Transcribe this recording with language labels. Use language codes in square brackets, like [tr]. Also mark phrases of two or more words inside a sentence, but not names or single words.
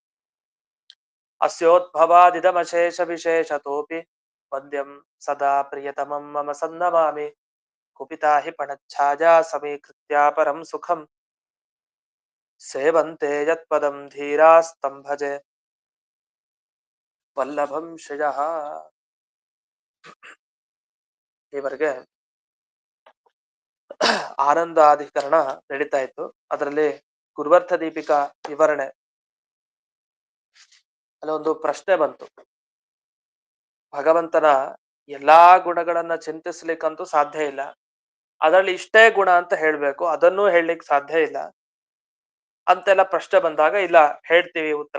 [sa] अस्योद्भवादिदमशेषविशेषतोऽपि वन्द्यं सदा प्रियतमं मम सन्नमामि कुपिता हि पणच्छाया समीकृत्या परं सुखं सेवन्ते यत्पदं धीरास्तं भजे वल्लभं श्रियः। [kn] ಈವರೆಗೆ ಆನಂದಾಧಿಕರಣ ನಡೀತಾ ಇತ್ತು. ಅದರಲ್ಲಿ ಗುರುವರ್ಥ ದೀಪಿಕಾ ವಿವರಣೆ ಅಲ್ಲೊಂದು ಪ್ರಶ್ನೆ ಬಂತು. ಭಗವಂತನ ಎಲ್ಲಾ ಗುಣಗಳನ್ನ ಚಿಂತಿಸ್ಲಿಕ್ಕಂತೂ ಸಾಧ್ಯ ಇಲ್ಲ, ಅದರಲ್ಲಿ ಇಷ್ಟೇ ಗುಣ ಅಂತ ಹೇಳ್ಬೇಕು, ಅದನ್ನೂ ಹೇಳಲಿಕ್ಕೆ ಸಾಧ್ಯ ಇಲ್ಲ ಅಂತೆಲ್ಲ ಪ್ರಶ್ನೆ ಬಂದಾಗ, ಇಲ್ಲ ಹೇಳ್ತೀವಿ ಉತ್ತರ.